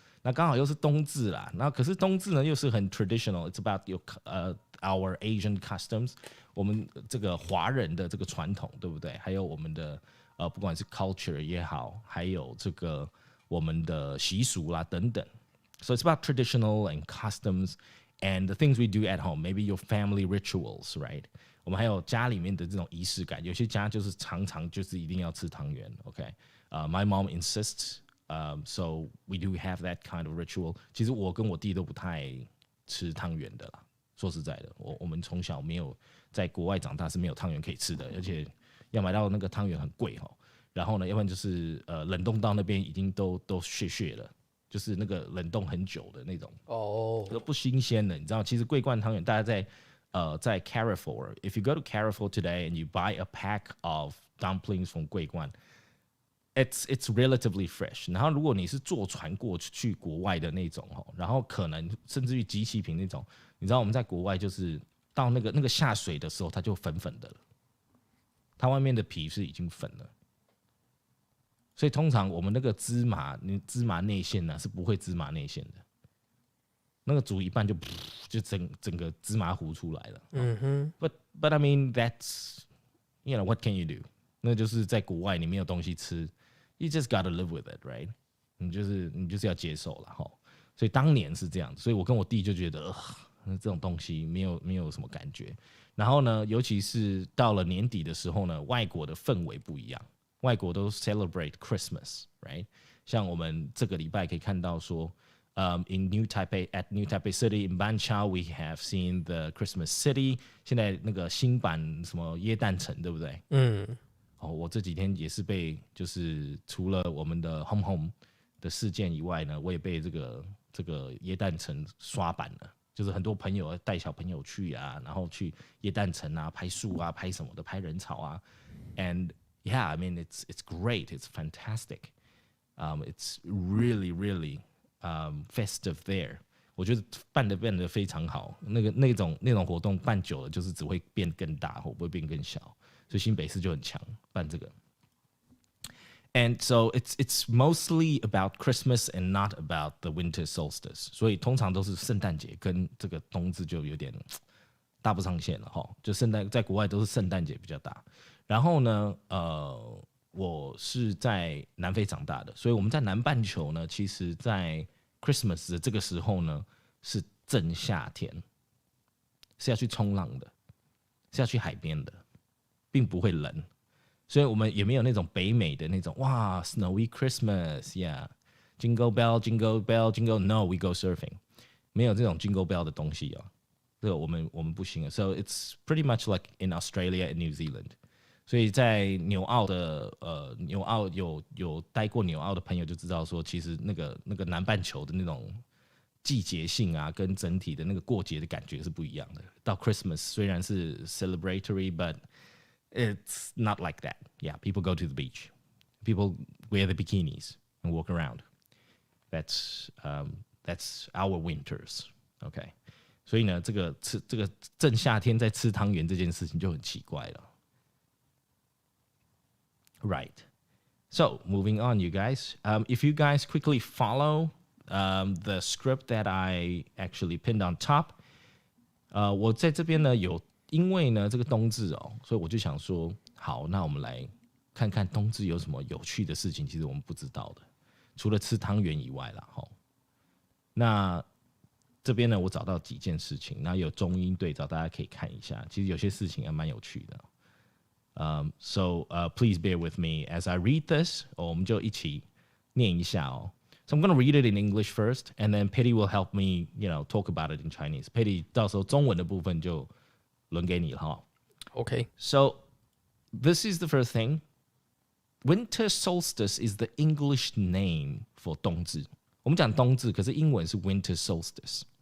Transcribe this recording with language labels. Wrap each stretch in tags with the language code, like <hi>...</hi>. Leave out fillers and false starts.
<zh>那刚好又是冬至啦，然后可是冬至呢又是很 traditional，</zh> <en>it's about our Asian customs，</en> <zh>我们这个华人的这个传统，对不对？还有我们的不管是 culture 也好，还有这个我们的习俗啦等等。</zh> <en>So it's about traditional and customs and the things we do at home. Maybe your family rituals, right?</en> <zh>我们还有家里面的这种仪式感，有些家就是常常就是一定要吃汤圆 ，OK？</zh> <en>My mom insists.So we do have that kind of ritual.</en> <zh>其实我跟我弟都不太吃汤圆的啦。说实在的，我们从小没有在国外长大，是没有汤圆可以吃的，而且要买到那个汤圆很贵然后呢，要不然就是冷冻到那边已经都屑了，就是那个冷冻很久的那种都不新鲜的。你知道，其实桂冠汤圆大家在 Carrefour,</zh> <en>if you go to Carrefour today and you buy a pack of dumplings from</en> <zh>桂冠。</zh> <en>It's relatively fresh。</en> <zh>然后如果你是坐船过去国外的那种然后可能甚至于即期品那种，你知道我们在国外就是到那个下水的时候，它就粉粉的了，它外面的皮是已经粉了。所以通常我们那个芝麻内馅呢是不会芝麻内馅的，那个煮一半就整个芝麻糊出来了。</zh> <en>But I mean that's what can you do？</en> <zh>那就是在国外你没有东西吃。</zh> <en>You just gotta live with it, right？</en> <zh>你就是要接受了所以当年是这样，所以我跟我弟就觉得，这种东西没有什么感觉。然后呢，尤其是到了年底的时候呢，外国的氛围不一样，外国都</zh> <en>celebrate Christmas, right？</en> <zh>像我们这个礼拜可以看到说，</zh> <en>in New Taipei at New Taipei City in Banqiao we have seen the Christmas City。</en> <zh>现在那个新版什么耶诞城，对不对？我这几天也是被就是除了我们的 home 的事件以外呢，我也被这个耶诞城刷版了。就是很多朋友带小朋友去啊，然后去耶诞城啊，拍树啊，拍什么的，拍人潮啊。</zh> <en>And yeah, I mean it's great, it's fantastic. It's really festive there.</en> <zh>我觉得办得非常好。那种活动办久了，就是只会变更大，或不会变更小。所以新北市就很强办这个。</zh> <en>And so it's mostly about Christmas and not about the winter solstice.</en> <zh>所以通常都是圣诞节跟这个冬至就有点搭不上线了哈。就在国外都是圣诞节比较大。然后呢，我是在南非长大的，所以我们在南半球呢，其实在 Christmas 的这个时候呢，是正夏天，是要去冲浪的，是要去海边的，并不会冷。所以我们也没有那种北美的那种哇</zh> <en>snowy Christmas yeah jingle bell jingle bell jingle no we go surfing</en> <zh>没有这种 jingle bell 的东西哦，这个我们不行。</zh> <en>So it's pretty much like in Australia and New Zealand.</en> <zh>所以在纽澳的纽澳有待过纽澳的朋友就知道说，其实那个南半球的那种季节性啊，跟整体的那个过节的感觉是不一样的。</zh> <en>到 Christmas</en> <zh>虽然是</zh> <en>celebratory but it's not like that. Yeah, people go to the beach. People wear the bikinis and walk around. That's our winters.</en> <zh>OK， 所以呢，这个正夏天在吃汤圆这件事情就很奇怪了。</zh> <en>Right. So moving on, you guys. If you guys quickly follow the script that I actually pinned on top,</en> <zh>我在这边呢有。因为呢，这个冬至所以我就想说，好，那我们来看看冬至有什么有趣的事情，其实我们不知道的，除了吃汤圆以外啦，那这边呢，我找到几件事情，那有中英对照，大家可以看一下。其实有些事情还蛮有趣的。</zh> <en>So please bear with me as I read this.</en> <zh>我们就一起念一下哦。</zh> <en>So I'm going to read it in English first, and then Petty will help me, talk about it in Chinese.</en> <zh>Petty 到时候中文的部分就轮给你了哈。</zh> <en>Okay. So this is the first thing. Winter solstice is the English name for 冬至。</en> <zh>我们讲冬至，可是英文是 winter solstice.</zh>